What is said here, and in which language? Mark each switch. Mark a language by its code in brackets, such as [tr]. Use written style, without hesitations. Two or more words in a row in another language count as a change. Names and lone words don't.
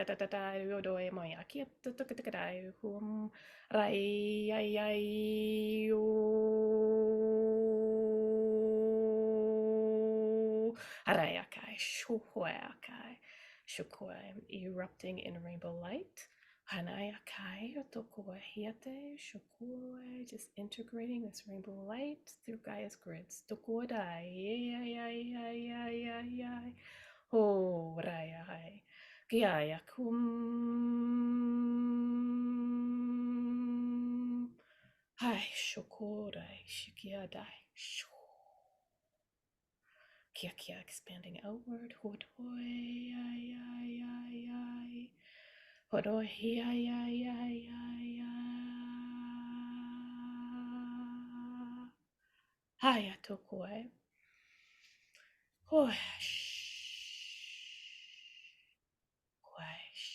[en] da da da yodoe maya kiet da da da da hum rai ai ai Arayakai, Shuhuakai, Shukoi, erupting in rainbow light. Hanayakai, Tokuahiate, Shukoi, just integrating this rainbow light through Gaia's grids. Tokuadai, Ho Rayai, Gaia kum. Hai, Shukorai, Shikiadai, Shu. Kia expanding outward. Hodoi ai ai ai ai. Hodoi ai ai ai ai ai. Haya tokoi. Hoish. Hoish.